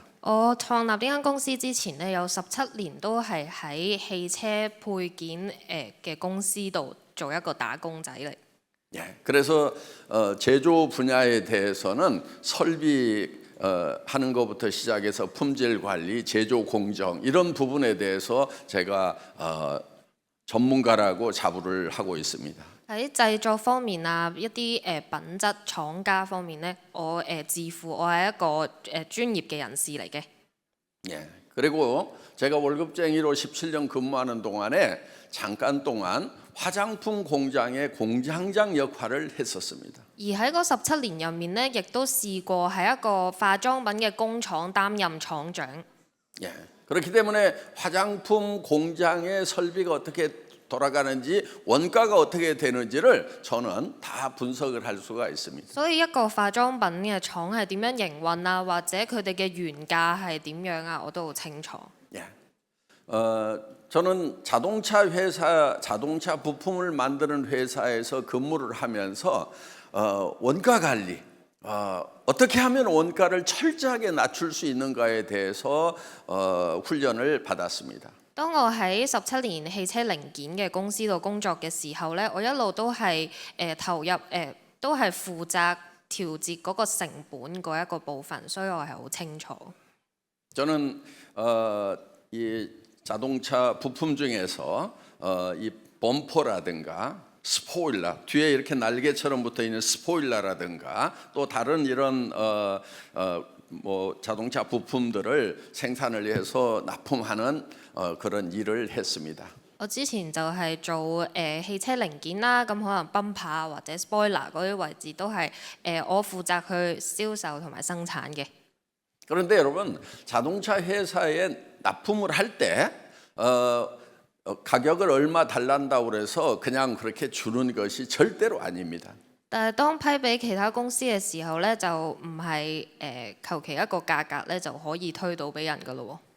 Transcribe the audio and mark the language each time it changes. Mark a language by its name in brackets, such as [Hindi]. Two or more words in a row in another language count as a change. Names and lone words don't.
[Cantonese] 我創立呢間公司之前呢，有17年都係喺汽車配件嘅公司度做一個打工仔嚟。 [Korean] 예. 그래서 제조 분야에 대해서는 설비 하는 것부터 시작해서 품질 관리, 제조 공정 이런 부분에 대해서 제가 전문가라고 자부를 하고 있습니다. [Cantonese] 喺製作方面啊，一啲品質廠家方面呢，我自負我係一個專業嘅人士嚟嘅。 [Korean] 예. 그리고 제가 월급쟁이로 17년 근무하는 동안에 잠깐 동안 화장품 공장의 공장장 역할을 했었습니다. [Cantonese] 而喺嗰17年入面呢，亦都試過喺一個化妝品嘅工廠擔任廠長。 [Korean] 예. 그렇기 때문에 화장품 공장의 설비가 어떻게 돌아가는지 원가가 어떻게 되는지를 저는 다 분석을 할 수가 있습니다. [Cantonese] 所以一個化妝品嘅廠係點樣營運啊，或者佢哋嘅原價係點樣啊，我都好清楚。 [Korean] 예. 저는 자동차 부품을 만드는 회사에서 근무를 하면서 원가 관리, 어떻게 하면 원가를 철저하게 낮출 수 있는가에 대해서 훈련을 받았습니다. [Cantonese] 當我喺17年汽車零件嘅公司度工作嘅時候呢，我一路都係投入都係負責調節嗰個成本嗰一個部分，所以我係好清楚。 [Korean] 저는 이 자동차 부품 중에서 이 범퍼라든가 스포일러 뒤에 이렇게 날개처럼 붙어 있는 스포일러라든가 또 다른 이런 뭐 자동차 부품들을 생산을 해서 납품하는 그런 일을 했습니다. [Cantonese] 我之前就係做汽車零件啦，咁可能 bumper 或者 spoiler 嗰啲位置都係我負責去銷售同埋生產嘅。 [Korean] 그런데 여러분 자동차 회사에 납품을 할 때 가격을 얼마 달란다고 그래서 그냥 그렇게 주는 것이 절대로 아닙니다. [Cantonese] 但係當批俾其他公司嘅時候呢，就唔係求其一個價格呢就可以推到俾人噶咯喎。